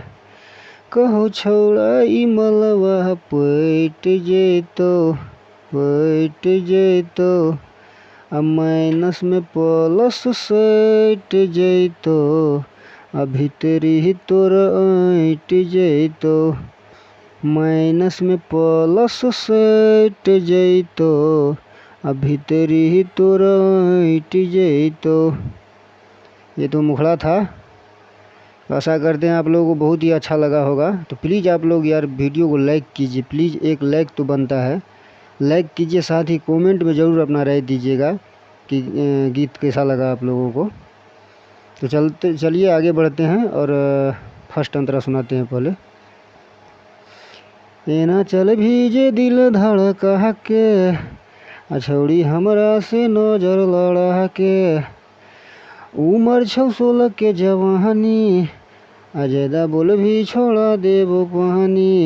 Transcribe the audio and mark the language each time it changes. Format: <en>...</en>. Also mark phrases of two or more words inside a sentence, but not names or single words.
<anp>कहो छौड़ा ई मलवा पैट जेतो, माइनस में प्लस सट जेतो, भीतरी तोर ऐट जेतो। माइनस में प्लस सट जेतो, भीतरी तोर ऐट जेतो।</anp> <hi>ये तो मुखड़ा था। आशा करते हैं आप लोगों को बहुत ही अच्छा लगा होगा। तो प्लीज़ आप लोग यार वीडियो को लाइक कीजिए, प्लीज़ एक लाइक तो बनता है। लाइक कीजिए, साथ ही कमेंट में ज़रूर अपना राय दीजिएगा कि गीत कैसा लगा आप लोगों को। तो चलिए आगे बढ़ते हैं और फर्स्ट अंतरा सुनाते हैं पहले।</hi> <anp>एना चल भीजे दिल धड़का के, छौड़ी हमरा से नजर लड़ा के। उमर 16 के जवानी, ज्यादा बोल भी छोड़ा देबो पानी।</anp>